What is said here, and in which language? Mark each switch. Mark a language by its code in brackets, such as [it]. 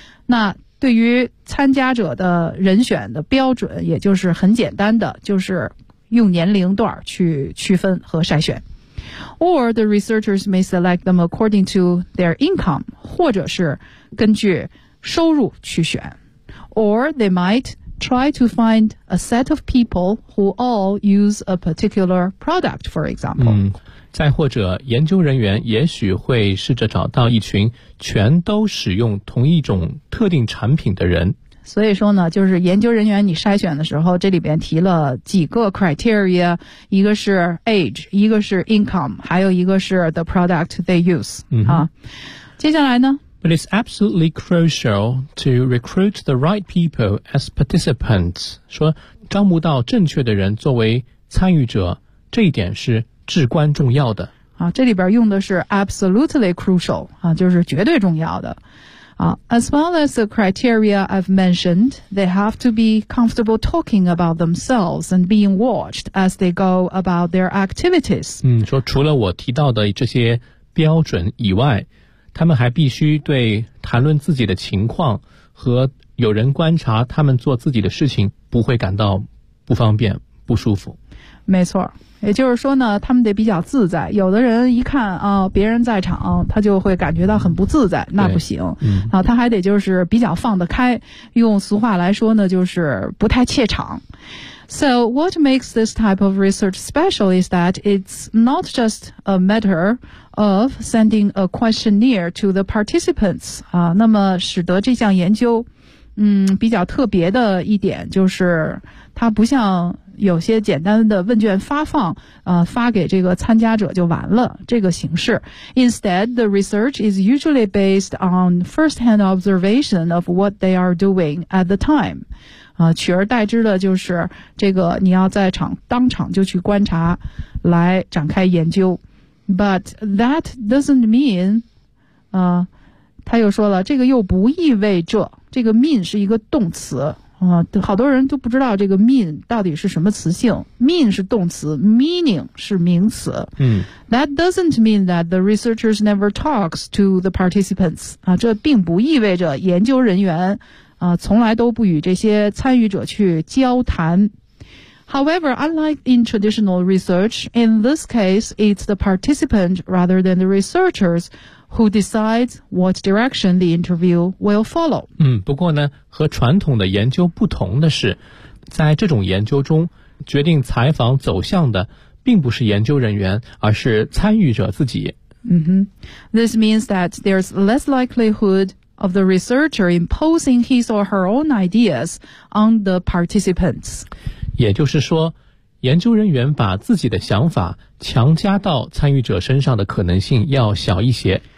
[zh] 那对于参加者的人选的标准，也就是很简单的，就是用年龄段去区分和筛选。 [en] Or the researchers may select them according to their income, [zh] 或者是根据收入去选。 [en] Or they might try to find a set of people who all use a particular product, for example. [zh] 再或者研究人员也许会试着找到一群全都使用同一种特定产品的人。所以说呢，就是研究人员你筛选的时候，这里边提了几个 criteria, 一个是 age, 一个是 income, 还有一个是 [en] the product they use.、 [zh] 接下来呢， [en] But it's absolutely crucial to recruit the right people as participants. [zh] 说招募到正确的人作为参与者，这一点是至关重要的。啊，这里边用的是 [en] absolutely crucial, [zh] 啊，就是绝对重要的。 [en] As well as the criteria I've mentioned, they have to be comfortable talking about themselves and being watched as they go about their activities. [zh] 说除了我提到的这些标准以外，他们还必须对谈论自己的情况和有人观察他们做自己的事情不会感到不方便、不舒服。没错，也就是说呢，他们得比较自在。有的人一看啊，别人在场，他就会感觉到很不自在，那不行。他还得就是比较放得开，用俗话来说呢，就是不太怯场。 [en] So what makes this type of research special is that it's not just a matter of sending a questionnaire to the participants. [zh] 那么使得这项研究，比较特别的一点就是它不像有些简单的问卷发放，发给这个参加者就完了这个形式。 [en] Instead, the research is usually based on first-hand observation of what they are doing at the time. [zh] 取而代之的就是这个你要在场当场就去观察来展开研究。 [en] But that doesn't mean, [zh] 他又说了，这个又不意味着，这个 mean 是一个动词。好多人都不知道这个 mean 到底是什么词性。 mean 是动词， meaning 是名词。 [en] That doesn't mean that the researchers never talks to the participants. [zh] 这并不意味着研究人员从来都不与这些参与者去交谈。 [en] However, unlike in traditional research, in this case, it's the participant rather than the researchers who decides what direction the interview will follow. [zh] 不过呢，和传统的研究不同的是，在这种研究中，决定采访走向的并不是研究人员，而是参与者自己。 [en] Mm-hmm. This means that there's less likelihood of the researcher imposing his or her own ideas on the participants. [zh] 也就是说，研究人员把自己的想法强加到参与者身上的可能性要小一些。